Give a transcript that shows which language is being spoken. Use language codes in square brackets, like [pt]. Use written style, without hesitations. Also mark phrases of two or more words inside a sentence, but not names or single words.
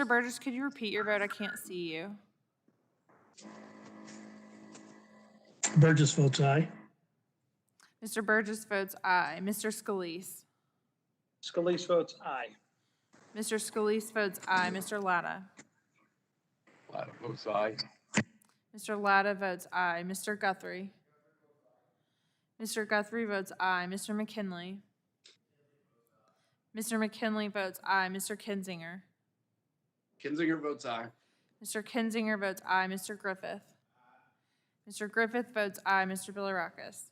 [en] Burgess, could you repeat your vote? I can't see you. Burgess votes aye. Mr. Burgess votes aye. Mr. Scalise. Scalise votes aye. Mr. Scalise votes aye. Mr. Latta. Latta votes aye. Mr. Latta votes aye. Mr. Guthrie. Mr. Guthrie votes aye. Mr. McKinley. Mr. McKinley votes aye. Mr. Kinzinger. Kinzinger votes aye. Mr. Kinzinger votes aye. Mr. Griffith. Mr. Griffith votes aye. Mr. Bilirakis.